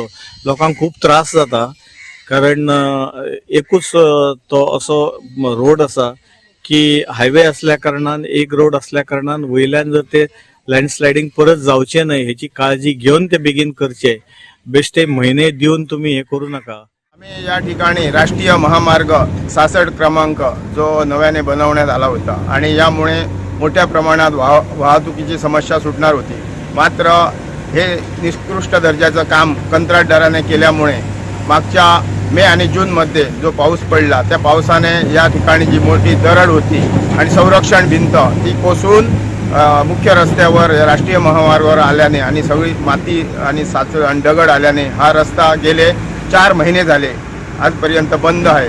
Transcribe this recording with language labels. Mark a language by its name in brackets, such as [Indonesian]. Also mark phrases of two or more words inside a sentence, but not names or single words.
[Konkani] लोकांक खूप त्रास जाता, कारण एकूच तो असो रोड आसा की हायवे असल्या कारणान, एक रोड असल्या कारणान वयल्यान जर ते लँडस्लायडिंग परत जावचे न्हय हेची काळजी घेवन ते बेगीन करचे, बेश्टे म्हयने दिवन तुम्ही हे करू नका। [Marathi] आम्ही या ठिकाणी राष्ट्रीय महामार्ग 66 क्रमांक जो नव्याने बनवण्यात आला होता आणि यामुळे मोठ्या प्रमाणात वाहतुकीची समस्या सुटणार होती। मात्र हे निकृष्ट दर्जाचं काम कंत्राटदाराने केल्यामुळे मागच्या मे आणि जूनमध्ये जो पाऊस पडला त्या पावसाने या ठिकाणी जी मोठी दरड होती आणि संरक्षण भिंत ती कोसळून मुख्य रस्त्यावर राष्ट्रीय महामार्गावर आल्याने आणि सगळी माती आणि दगड आल्याने हा रस्ता गेले 4 महिने झाले आजपर्यंत बंद आहे।